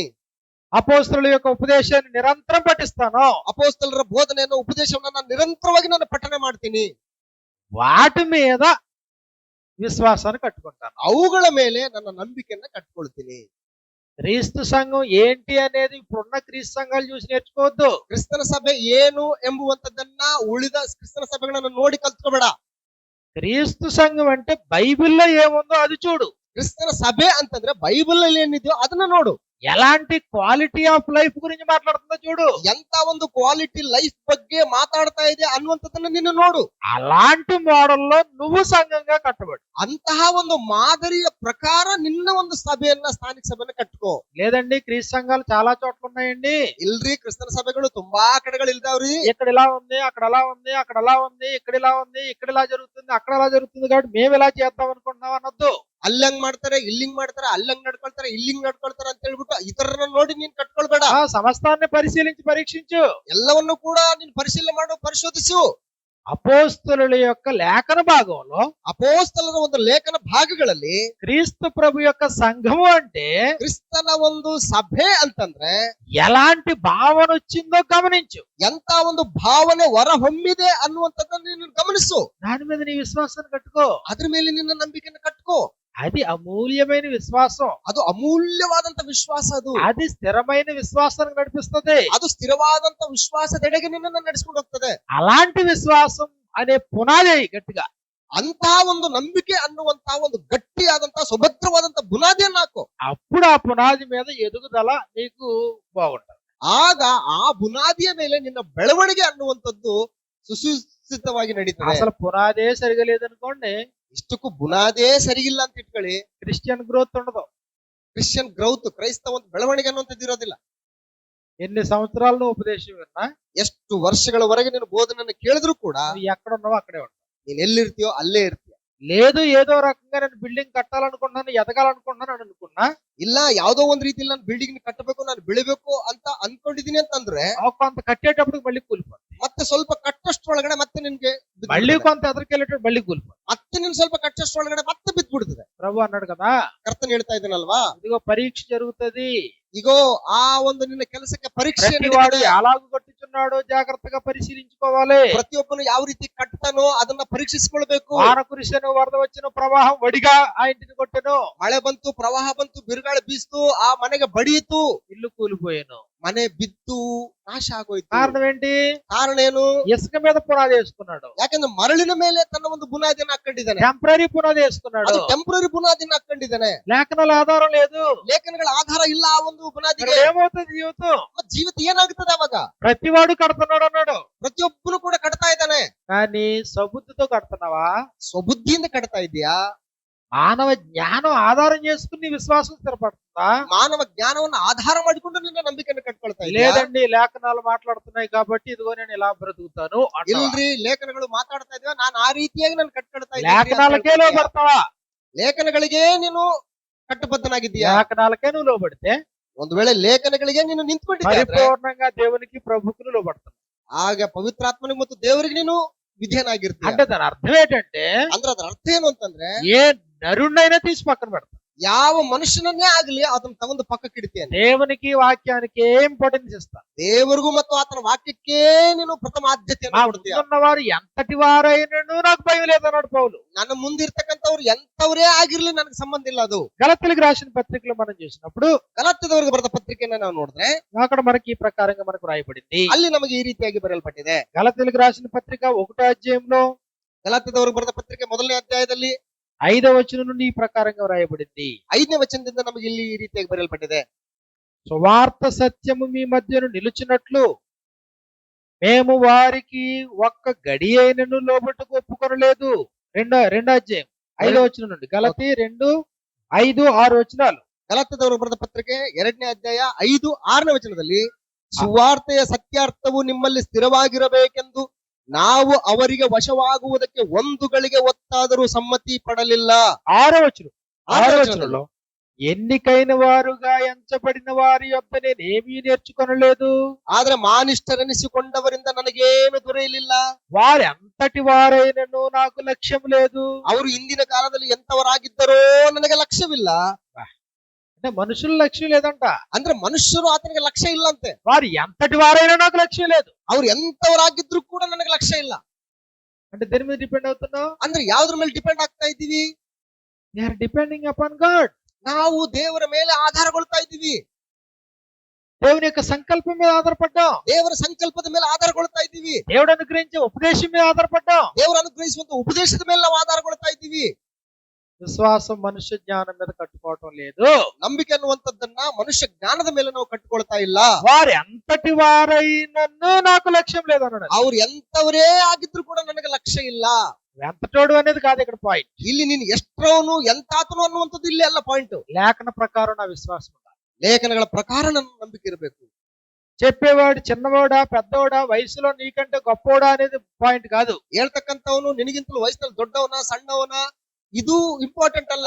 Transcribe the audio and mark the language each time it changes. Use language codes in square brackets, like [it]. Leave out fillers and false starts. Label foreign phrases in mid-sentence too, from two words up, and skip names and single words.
[te] అపోస్తలుల యొక్క ఉపదేశాన్ని నిరంతరం పఠిస్తాను. [kn] ಅಪೋಸ್ತಲರ ಬೋಧನೆಯನ್ನು, ಉಪದೇಶವನ್ನು ನಾನು ನಿರಂತರವಾಗಿ ನಾನು ಪಠನೆ ಮಾಡ್ತೀನಿ. [te] వాటి మీద విశ్వాసాన్ని కట్టుకుంటాను. [kn] ಅವುಗಳ ಮೇಲೆ ನನ್ನ ನಂಬಿಕೆಯನ್ನ ಕಟ್ಕೊಳ್ತೀನಿ. [te] క్రీస్తు సంఘం ఏంటి అనేది ఇప్పుడున్న క్రీస్తు సంఘాలు చూసి నేర్చుకోవద్దు. [kn] ಕ್ರಿಸ್ತನ ಸಭೆ ಏನು ಎಂಬುವಂತದ್ದನ್ನ ಉಳಿದ ಕ್ರಿಸ್ತನ ಸಭೆಗಳನ್ನ ನೋಡಿ ಕಲ್ತ್ಕೋಬೇಡ. [te] క్రీస్తు సంఘం అంటే బైబిల్లో ఏముందో అది చూడు. [kn] ಕ್ರಿಸ್ತನ ಸಭೆ ಅಂತಂದ್ರೆ ಬೈಬಲ್ ಅಲ್ಲಿ ಏನಿದೆಯೋ ಅದನ್ನ ನೋಡು. [te] ఎలాంటి [en] quality of life [te] గురించి మాట్లాడుతుందో చూడు. [kn] ಎಂತ ಒಂದು [en] quality life [kn] ಬಗ್ಗೆ ಮಾತಾಡ್ತಾ ಇದೆ ಅನ್ನುವಂಥದ್ದನ್ನ ನೀನು ನೋಡು. [te] అలాంటి మోడల్లో నువ్వు సంఘంగా కట్టబడు. [kn] ಅಂತಹ ಒಂದು ಮಾದರಿಯ ಪ್ರಕಾರ ನಿನ್ನ ಒಂದು ಸಭೆಯನ್ನ, ಸ್ಥಾನಿಕ ಸಭೆಯನ್ನ ಕಟ್ಕೋ. [te] లేదండి క్రీస్తు సంఘాలు చాలా చోట్ల ఉన్నాయండి. [kn] ಇಲ್ರಿ, ಕ್ರಿಸ್ತನ ಸಭೆಗಳು ತುಂಬಾ ಕಡೆಗಳು ಇಲ್ದಾವ್ರಿ. [te] ఇక్కడ ఇలా ఉంది, అక్కడ అలా ఉంది, అక్కడ అలా ఉంది, ఇక్కడ ఇలా ఉంది, ఇక్కడ ఇలా జరుగుతుంది, అక్కడ అలా జరుగుతుంది, కాబట్టి మేము ఇలా చేద్దాం అనుకుంటున్నాం అనొద్దు. [kn] ಅಲ್ಲಂಗ್ ಮಾಡ್ತಾರೆ, ಇಲ್ಲಿಂಗ್ ಮಾಡ್ತಾರೆ, ಅಲ್ಲಂಗ್ ನಡ್ಕೊಳ್ತಾರೆ, ಇಲ್ಲಿಂಗ್ ನಡ್ಕೊಳ್ತಾರೆ ಅಂತ ಹೇಳ್ಬಿಟ್ಟು ಇತರರನ್ನ ನೋಡಿ ನೀನ್ ಕಟ್ಕೊಳ್ಬೇಡ. [te] ఆ సమస్తాన్ని పరిశీలించి పరీక్షించు. [kn] ಎಲ್ಲವನ್ನು ಕೂಡ ನೀನ್ ಪರಿಶೀಲನೆ ಮಾಡು, ಪರಿಶೋಧಿಸು. [te] అపోస్తలుల యొక్క లేఖన భాగంలో [kn] ಅಪೋಸ್ತಲರ ಒಂದು ಲೇಖನ ಭಾಗಗಳಲ್ಲಿ [te] క్రీస్తు ప్రభు యొక్క సంఘము అంటే [kn] ಕ್ರಿಸ್ತನ ಒಂದು ಸಭೆ ಅಂತಂದ್ರೆ [te] ఎలాంటి భావన వచ్చిందో గమనించు. [kn] ಎಂತ ಒಂದು ಭಾವನೆ ಹೊರಹೊಮ್ಮಿದೆ ಅನ್ನುವಂಥದ್ದನ್ನ ನೀನು ಗಮನಿಸು. [te] దాని మీద నీ విశ్వాసాన్ని కట్టుకో. [kn] ಅದ್ರ ಮೇಲೆ ನಿನ್ನ ನಂಬಿಕೆಯನ್ನು ಕಟ್ಕೋ. [te] అది అమూల్యమైన విశ్వాసం. [kn] ಅದು ಅಮೂಲ್ಯವಾದಂತ ವಿಶ್ವಾಸ. [te] అది స్థిరమైన విశ్వాసానికి నడిపిస్తుంది. [kn] ಅದು ಸ್ಥಿರವಾದಂತ ವಿಶ್ವಾಸದೆಡೆಗೆ ನಿನ್ನನ್ನು ನಡೆಸಿಕೊಂಡು ಹೋಗ್ತದೆ. [te] అలాంటి విశ్వాసం అనే పునాది గట్టిగా. [kn] ಅಂತಹ ಒಂದು ನಂಬಿಕೆ ಅನ್ನುವಂತಹ ಒಂದು ಗಟ್ಟಿಯಾದಂತಹ ಸುಭದ್ರವಾದಂತ ಬುನಾದಿಯನ್ನ ಹಾಕು. [te] అప్పుడు ఆ పునాది మీద ఎదుగుదల నీకు బాగుంటుంది. [kn] ಆಗ ಆ ಬುನಾದಿಯ ಮೇಲೆ ನಿನ್ನ ಬೆಳವಣಿಗೆ ಅನ್ನುವಂಥದ್ದು ಸುಸೂಚಿತವಾಗಿ ನಡೀತದೆ. [te] అసలు పునాదే సరిగా లేదనుకోండి, [kn] ಇಷ್ಟಕ್ಕೂ ಬುನಾದೇ ಸರಿಗಿಲ್ಲ ಅಂತ ಇಟ್ಕೊಳ್ಳಿ, [en] Christian growth [te] ఉండదు. [en] Christian growth, [kn] ಕ್ರೈಸ್ತ ಒಂದು ಬೆಳವಣಿಗೆ ಅನ್ನುವಂಥದ್ದು ಇರೋದಿಲ್ಲ. [te] ఎన్ని సంవత్సరాలు నువ్వు ఉపదేశం విన్నా, [kn] ಎಷ್ಟು ವರ್ಷಗಳವರೆಗೆ ನೀನು ಬೋಧನೆಯನ್ನು ಕೇಳಿದ್ರು ಕೂಡ [te] నువ్వు ఎక్కడ ఉన్నావో అక్కడే ఉంటావు. [kn] ನೀನ್ ಎಲ್ಲಿರ್ತೀಯೋ ಅಲ್ಲೇ ಇರ್ತೀಯ. [te] లేదు ఏదో రకంగా నేను బిల్డింగ్ కట్టాలనుకుంటున్నాను, ఎదగాలనుకుంటున్నాను అని అనుకున్నా, [kn] ಇಲ್ಲ ಯಾವ್ದೋ ಒಂದ್ ರೀತಿಯಲ್ಲಿ ನಾನು ಬಿಲ್ಡಿಂಗ್ ಕಟ್ಟಬೇಕು, ನಾನು ಬೆಳಿಬೇಕು ಅಂತ ಅನ್ಕೊಂಡಿದೀನಿ ಅಂತಂದ್ರೆ [te] కొంత కట్టేటప్పుడు మళ్ళీ కూలిపోతుంది. [kn] ಮತ್ತೆ ಸ್ವಲ್ಪ ಕಟ್ಟಷ್ಟೊಳಗಡೆ ಮತ್ತೆ ನಿನ್ಗೆ [te] మళ్ళీ కొంత ఎదరికెళ్ళేటప్పుడు మళ్ళీ కూలిపోతుంది. [kn] ಮತ್ತೆ ನೀನ್ ಸ್ವಲ್ಪ ಕಟ್ಟಷ್ಟೊಳಗಡೆ ಮತ್ತೆ ಬಿದ್ದ್ಬಿಡ್ತದೆ. [te] ప్రభు అన్నాడు కదా, [kn] ಕರ್ತನ್ ಹೇಳ್ತಾ ಇದ್ದೀನಲ್ವಾ, [te] ఇదిగో పరీక్ష జరుగుతుంది, [kn] ಈಗೋ ಆ ಒಂದು ನಿನ್ನ ಕೆಲಸಕ್ಕೆ ಪರೀಕ್ಷೆ [te] ప్రతివాడు ఎలాగూ కట్టుచున్నాడో జాగ్రత్తగా పరిశీలించుకోవాలి. [kn] ಪ್ರತಿಯೊಬ್ಬನು ಯಾವ ರೀತಿ ಕಟ್ತಾನೋ ಅದನ್ನ ಪರೀಕ್ಷಿಸಿಕೊಳ್ಬೇಕು. [te] వాన కురిసెను, వరద వచ్చెను, ప్రవాహం వడిగా ఆ ఇంటిని కొట్టెను, [kn] ಮಳೆ ಬಂತು, ಪ್ರವಾಹ ಬಂತು, ಬಿರುಗಾಳಿ ಬೀಸ್ತು, ಆ ಮನೆಗೆ ಬಡಿಯಿತು, [te] ఇల్లు కూలిపోయాను. [kn] ಮನೆ ಬಿದ್ದು ನಾಶ ಆಗೋಯ್ತು. [te] కారణం ఏంటి? [kn] ಕಾರಣ ಏನು? [te] ఇసుక మీద పునాది వేసుకున్నాడు, [kn] ಯಾಕಂದ್ರೆ ಮರಳಿನ ಮೇಲೆ ತನ್ನ ಒಂದು ಬುನಾದಿಯನ್ನು ಹಾಕೊಂಡಿದ್ದಾನೆ. [te] టెంపరీ పునాది వేసుకున్నాడు. [kn] ಅದು ಟೆಂಪರರಿ ಬುನಾದಿಯನ್ನು ಹಾಕೊಂಡಿದ್ದಾನೆ. [te] లేఖనాల ఆధారం లేదు. [kn] ಲೇಖನಗಳ ಆಧಾರ ಇಲ್ಲ ಆ ಒಂದು [te] మరి [kn] ಬುನಾದಿಗೆ. [te] ఏమవుతుంది జీవితం? [kn] ಮತ್ತೆ ಜೀವಿತ ಏನಾಗುತ್ತದೆ ಅವಾಗ? [te] ప్రతివాడు కడుతున్నాడు అన్నాడు, [kn] ಪ್ರತಿಯೊಬ್ಬನು ಕೂಡ ಕಟ್ತಾ ಇದ್ದಾನೆ. [te] కానీ సబుద్ధితో కడుతున్నావా? [kn] ಸ್ವಬುದ್ಧಿಯಿಂದ ಕಟ್ತಾ ಇದೆಯಾ? [te] మానవ జ్ఞానం ఆధారం చేసుకుని నీ విశ్వాసం స్థిరపడుతుందా? [kn] ಮಾನವ ಜ್ಞಾನವನ್ನು ಆಧಾರ ಮಾಡಿಕೊಂಡು ನಿನ್ನ ನಂಬಿಕೆಯನ್ನು ಕಟ್ಕೊಳ್ತಾ ಇದೆಯಾ? [te] లేదండి, లేఖనాలు మాట్లాడుతున్నాయి కాబట్టి ఇదిగో నేను ఇలా బ్రతుకుతాను అంటావా? [kn] ಇಲ್ರಿ, ಲೇಖನಗಳು ಮಾತಾಡ್ತಾ ಇದ್ವಾ, ನಾನು ಆ ರೀತಿಯಾಗಿ ನಾನು ಕಟ್ಕೊಳ್ತಾ ಇದ್ದೀನಿ ಅಂತ [te] లేఖనాలకే [kn] ಹೇಳ್ತಾ ಇದೀಯಾ? [te] లోబడతావా? [kn] ಲೇಖನಗಳಿಗೆ ನೀನು ಕಟ್ಟಬದ್ಧನಾಗಿದ್ದೀಯಾ? [te] లేఖనాలకే నువ్వు లోబడితే [kn] ಒಂದು ವೇಳೆ ಲೇಖನಗಳಿಗೆ ನೀನು ನಿಂತ್ಕೊಂಡಿದ್ದೆ [te] పరిపూర్ణంగా దేవునికి ప్రభువుకు లోబడతావు. [kn] ಆಗ ಪವಿತ್ರಾತ್ಮನಿಗೆ ಮತ್ತು ದೇವರಿಗೆ ನೀನು ವಿಧೇಯನಾಗಿರ್ತೀಯ. [te] అంటే దాని అర్థం ఏంటంటే [kn] ಅಂದ್ರೆ ಅದರ ಅರ್ಥ ಏನು ಅಂತಂದ್ರೆ, [te] ఏ నరుణ్ణైనా తీసి పక్కన పెడతాం. [kn] ಯಾವ ಮನುಷ್ಯನನ್ನೇ ಆಗ್ಲಿ ಅದನ್ನ ತಗೊಂಡು ಪಕ್ಕಕ್ಕೆ ಇಡ್ತೇನೆ. [te] దేవునికి వాక్యానికి ఇంపార్టెన్స్ ఇస్తా. [kn] ದೇವರಿಗೂ ಮತ್ತು ಆತನ ವಾಕ್ಯಕ್ಕೆ ನೀನು ಪ್ರಥಮ ಆದ್ಯತೆಯನ್ನು ಕೊಡ್ತೀಯ. [te] ఉన్నవారు ఎంతటి వారైనను నాకు భయం లేదన్నాడు పౌలు. [kn] ನನ್ನ ಮುಂದಿರ್ತಕ್ಕಂಥವ್ರು ಎಂತವರೇ ಆಗಿರ್ಲಿ ನನಗೆ ಸಂಬಂಧ ಇಲ್ಲ. ಅದು [te] గలతీయులకు రాసిన పత్రికలో మనం చూసినప్పుడు [kn] ಗಲಾತ್ಯದವರಿಗೆ ಬರೆದ ಪತ್ರಿಕೆಯನ್ನ ನಾವು ನೋಡಿದ್ರೆ [te] అక్కడ మనకి ఈ ప్రకారంగా మనకు రాయబడింది. [kn] ಅಲ್ಲಿ ನಮಗೆ ಈ ರೀತಿಯಾಗಿ ಬರೆಯಲ್ಪಟ್ಟಿದೆ. [te] గలతీయులకు రాసిన పత్రిక 1వ అధ్యాయంలో [kn] ಗಲಾತ್ಯದವರಿಗೆ ಬರೆದ ಪತ್ರಿಕೆ 1ನೇ ಅಧ್ಯಾಯದಲ್ಲಿ [te] 5వ వచనం నుండి ఈ ప్రకారంగా రాయబడింది. [kn] 5ನೇ ವಚನದಿಂದ ನಮಗೆ ಇಲ್ಲಿ ಈ ರೀತಿಯಾಗಿ ಬರೆಯಲ್ಪಟ್ಟಿದೆ. [te] సువార్త సత్యము మీ మధ్యను నిలుచున్నట్లు మేము వారికి ఒక్క గడి అయినను లోబట్టుకు ఒప్పుకొనలేదు. రెండో అధ్యాయం 5వ వచనం నుండి. గలతీ 2:5-6 వచనాలు. [kn] ಗಲಾತ್ಯದವರು ಬರೆದ ಪತ್ರಿಕೆ 2ನೇ ಅಧ್ಯಾಯ 5-6ನೇ ವಚನದಲ್ಲಿ, ಸುವಾರ್ತೆಯ ಸತ್ಯಾರ್ಥವು ನಿಮ್ಮಲ್ಲಿ ಸ್ಥಿರವಾಗಿರಬೇಕೆಂದು ನಾವು ಅವರಿಗೆ ವಶವಾಗುವುದಕ್ಕೆ ಒಂದು ಗಳಿಗೆ ಒತ್ತಾದರೂ ಸಮ್ಮತಿ ಪಡಲಿಲ್ಲ. [te] 6వ వచనం. 6వ 6వ వచనంలో ఎన్నికైన వారుగా ఎంచబడిన వారి యొద్ద నేనేమీ నేర్చుకొనలేదు, [kn] ಆದ್ರೆ ಮಾನಿಷ್ಠರೆನಿಸಿಕೊಂಡವರಿಂದ ನನಗೇನು ದೊರೆಯಲಿಲ್ಲ. [te] వారు ఎంతటి వారైనను నాకు లక్ష్యం లేదు. [kn] ಅವರು ಇಂದಿನ ಕಾಲದಲ್ಲಿ ಎಂತವರಾಗಿದ್ದರೋ ನನಗೆ ಲಕ್ಷ್ಯವಿಲ್ಲ. [te] అంటే మనుషుల లక్ష్యం లేదంట, [kn] ಅಂದ್ರೆ ಮನುಷ್ಯರು ಆತನಿಗೆ ಲಕ್ಷ್ಯ ಇಲ್ಲ ಅಂತೆ. [te] వారు ఎంతటి వారైనా నాకు లక్ష్యం లేదు. [kn] ಅವ್ರು ಎಂತವರಾಗಿದ್ರು ಕೂಡ ನನಗೆ ಲಕ್ಷ್ಯ ಇಲ್ಲ. [te] అంటే దేని మీద డిపెండ్ అవుతున్నావు? [kn] ಅಂದ್ರೆ ಯಾವ್ದ್ರ ಮೇಲೆ ಡಿಪೆಂಡ್ ಆಗ್ತಾ ಇದ್ದೀವಿ? [en] They are depending upon God. [kn] ನಾವು ದೇವರ ಮೇಲೆ ಆಧಾರಗೊಳ್ತಾ ಇದ್ದೀವಿ. [te] దేవుని యొక్క సంకల్పం మీద ఆధారపడ్డాం. [kn] ದೇವರ ಸಂಕಲ್ಪದ ಮೇಲೆ ಆಧಾರಗೊಳ್ತಾ ಇದ್ದೀವಿ. [te] దేవుడు అనుగ్రహించే ఉపదేశం మీద ఆధారపడ్డాం. [kn] ದೇವರು ಅನುಗ್ರಹಿಸುವಂತ ಉಪದೇಶದ ಮೇಲೆ ನಾವು ಆಧಾರಗೊಳ್ತಾ ಇದ್ದೀವಿ. [te] విశ్వాసం మనుష్య జ్ఞానం మీద కట్టుకోవటం లేదు. [kn] ನಂಬಿಕೆ ಅನ್ನುವಂಥದ್ದನ್ನ ಮನುಷ್ಯ ಜ್ಞಾನದ ಮೇಲೆ ನಾವು ಕಟ್ಟಿಕೊಳ್ತಾ ಇಲ್ಲ. [te] వారు ఎంతటి వారైనను నాకు లక్ష్యం లేదు అన్నాడు. [kn] ಅವ್ರು ಎಂತವರೇ ಆಗಿದ್ರು ಕೂಡ ನನಗೆ ಲಕ್ಷ್ಯ ಇಲ್ಲ. [te] ఎంతటోడు అనేది కాదు ఇక్కడ పాయింట్. [kn] ಇಲ್ಲಿ ನೀನು ಎಷ್ಟರವನು ಎಂತಾತನು ಅನ್ನುವಂಥದ್ದು ಇಲ್ಲಿ ಅಲ್ಲ ಪಾಯಿಂಟ್. [te] లేఖన ప్రకారం నా విశ్వాసం ఉండాలి. [kn] ಲೇಖನಗಳ ಪ್ರಕಾರ ನನ್ನ ನಂಬಿಕೆ ಇರಬೇಕು. [te] చెప్పేవాడు చిన్నవాడా పెద్దవాడా వయసులో నీకంటే గొప్పవాడా అనేది పాయింట్ కాదు. [kn] ಹೇಳ್ತಕ್ಕಂಥವನು ನಿನಗಿಂತಲೂ ವಯಸ್ಸಿನಲ್ಲಿ ದೊಡ್ಡವನ ಸಣ್ಣವನ ಇದು ಇಂಪಾರ್ಟೆಂಟ್ ಅಲ್ಲ.